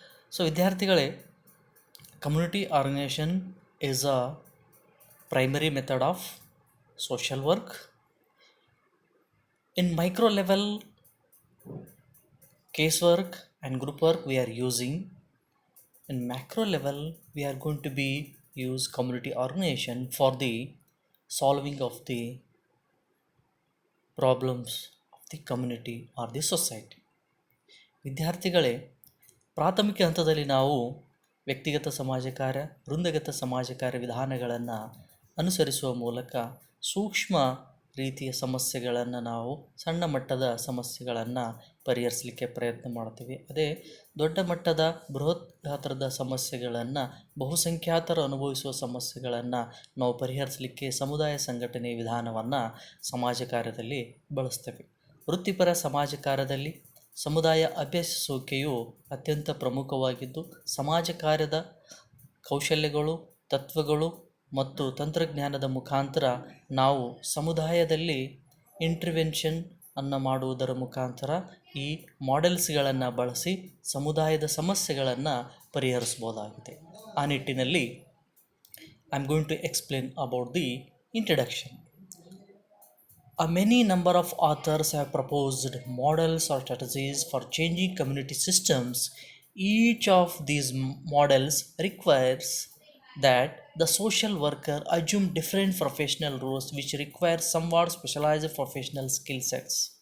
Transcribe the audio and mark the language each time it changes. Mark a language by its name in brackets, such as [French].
[English] So ವಿದ್ಯಾರ್ಥಿಗಳೇ, community organisation is a primary method of social work. In micro level case work and group work we are using. In macro level we are going to be use community organization for the solving of the problems of the community or the society. [Kannada] ವಿದ್ಯಾರ್ಥಿಗಳೇ, ಪ್ರಾಥಮಿಕ ಹಂತದಲ್ಲಿ ನಾವು ವ್ಯಕ್ತಿಗತ ಸಮಾಜ ಕಾರ್ಯ, ವೃಂದಗತ ಸಮಾಜ ಕಾರ್ಯ ವಿಧಾನಗಳನ್ನು ಅನುಸರಿಸುವ ಮೂಲಕ ಸೂಕ್ಷ್ಮ ರೀತಿಯ ಸಮಸ್ಯೆಗಳನ್ನು, ನಾವು ಸಣ್ಣ ಮಟ್ಟದ ಸಮಸ್ಯೆಗಳನ್ನು ಪರಿಹರಿಸಲಿಕ್ಕೆ ಪ್ರಯತ್ನ ಮಾಡ್ತೀವಿ. ಅದೇ ದೊಡ್ಡ ಮಟ್ಟದ ಬೃಹತ್ ಗಾತ್ರದ ಸಮಸ್ಯೆಗಳನ್ನು, ಬಹುಸಂಖ್ಯಾತರು ಅನುಭವಿಸುವ ಸಮಸ್ಯೆಗಳನ್ನು ನಾವು ಪರಿಹರಿಸಲಿಕ್ಕೆ ಸಮುದಾಯ ಸಂಘಟನೆ ವಿಧಾನವನ್ನು ಸಮಾಜ ಕಾರ್ಯದಲ್ಲಿ ಬಳಸ್ತೇವೆ. ವೃತ್ತಿಪರ ಸಮಾಜ ಕಾರ್ಯದಲ್ಲಿ ಸಮುದಾಯ ಅಭ್ಯಸಿಸುವಿಕೆಯು ಅತ್ಯಂತ ಪ್ರಮುಖವಾಗಿದ್ದು, ಸಮಾಜ ಕಾರ್ಯದ ಕೌಶಲ್ಯಗಳು, ತತ್ವಗಳು ಮತ್ತು ತಂತ್ರಜ್ಞಾನದ ಮುಖಾಂತರ ನಾವು ಸಮುದಾಯದಲ್ಲಿ ಇಂಟರ್ವೆನ್ಷನ್ ಅನ್ನು ಮಾಡುವುದರ ಮುಖಾಂತರ ಈ ಮಾಡೆಲ್ಸ್ಗಳನ್ನು ಬಳಸಿ ಸಮುದಾಯದ ಸಮಸ್ಯೆಗಳನ್ನು ಪರಿಹರಿಸ್ಬೋದಾಗಿದೆ. ಆ ನಿಟ್ಟಿನಲ್ಲಿ [English] I am going to explain about the introduction. A many number of authors have proposed models or strategies for changing community systems. Each of these models requires that the social worker assume different professional roles which require somewhat specialized professional skill sets.